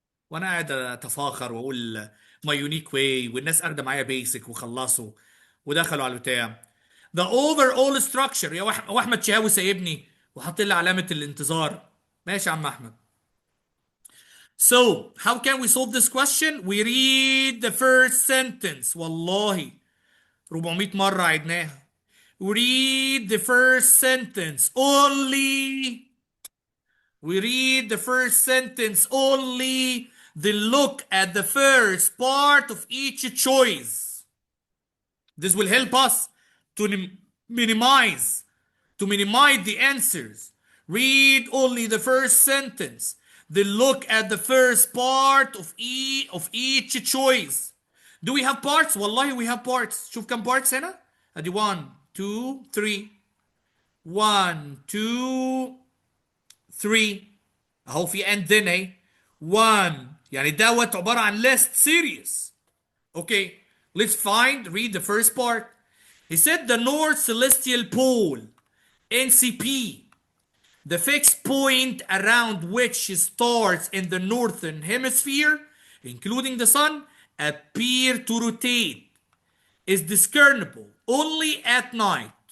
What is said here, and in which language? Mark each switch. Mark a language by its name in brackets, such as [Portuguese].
[Arabic] وانا قاعد اتفاخر واقول [English] my unique way [Arabic] والناس قاعده معايا بيسك وخلصوا ودخلوا على البتاع. [English] The overall structure [Arabic] يا واحمد شهاوي سايبني وحاط لي علامه الانتظار. ماشي يا عم احمد. [English] So, how can we solve this question? We read the first sentence. [Arabic] والله 400 مرة عدناها. [English] Read the first sentence only. We read the first sentence only. Then look at the first part of each choice. This will help us to minimize the answers. Read only the first sentence. Then look at the first part of each choice. Do we have parts? [Arabic] والله [English] we have parts. [Arabic] شوف كم parts هنا. ادي 1 2 3 1 2 3 اهو في [English] and then [Arabic] اهي 1 يعني دوت عبارة عن [English] list series. Okay, let's read the first part. He said the North Celestial Pole, NCP, the fixed point around which stars in the northern hemisphere, including the sun, appear to rotate, is discernible only at night.